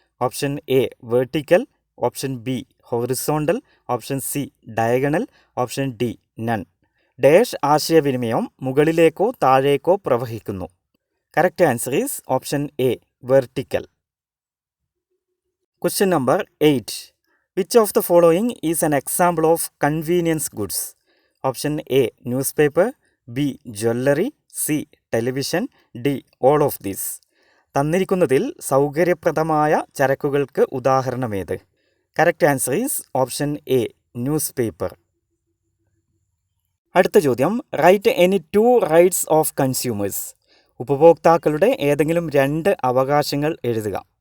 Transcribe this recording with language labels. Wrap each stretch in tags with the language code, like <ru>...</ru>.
<en>Option A vertical, option B horizontal, option C diagonal, option D none.</en> <ml>Dash ആശയവിനിമയം മുകളിലേക്കോ താഴേക്കോ പ്രവഹിക്കുന്നു.</ml> <en>Correct answer is option A vertical. Question number 8. Which of the following is an example of convenience goods? Option A newspaper, B jewelry, C television, D all of these.</en> <ml>തന്നിരിക്കുന്നതിൽ സൗകര്യപ്രദമായ ചരക്കുകൾക്ക് ഉദാഹരണമേത്?</ml> <en>Correct answer is option A news paper.</en> <ml>അടുത്ത ചോദ്യം,</ml> <en>Write any 2 rights of consumers.</en> <ml>ഉപഭോക്താക്കളുടെ ഏതെങ്കിലും 2 അവകാശങ്ങൾ എഴുതുക.</ml>